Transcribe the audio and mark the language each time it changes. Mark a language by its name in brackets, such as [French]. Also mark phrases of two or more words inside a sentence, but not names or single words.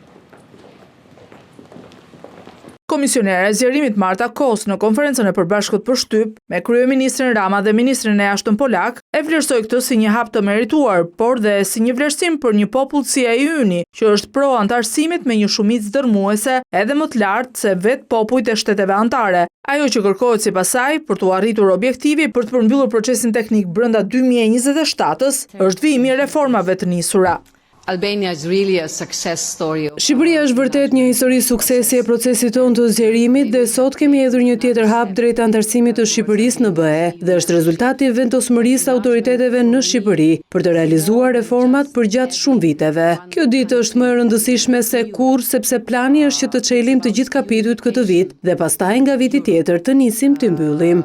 [Albanian] Komisionere e zgjerimit Marta Kos në konferencën e përbashkët për shtyp me kryeministrin Rama dhe ministrin e jashtëm polak e vlerësoi këtë si një hap të merituar, por dhe si një vlerësim për një popull si ai yni, që është pro antarësimit me një shumicë dërmuese edhe më të lartë se vetë popujt e shteteve anëtare. Ajo që kërkohet sipas saj për të arritur objektivi për të përmbyllur procesin teknik brenda 2027-s është vijimi i reformave të nisura. [English] Albania is really a success story. [Albanian] Shqipëria është vërtet një histori suksesi e procesit tonë të zgjerimit dhe sot kemi hedhur një tjetër hap drejt antarësimit të Shqipërisë në BE dhe është rezultati i vendosmërisë së autoriteteve në Shqipëri për të realizuar reformat përgjatë shumë viteve. Kjo ditë është më e rëndësishme se kurrë sepse plani është që të çelim të gjithë kapitujt këtë vit dhe pastaj nga viti tjetër të nisim të mbyllim.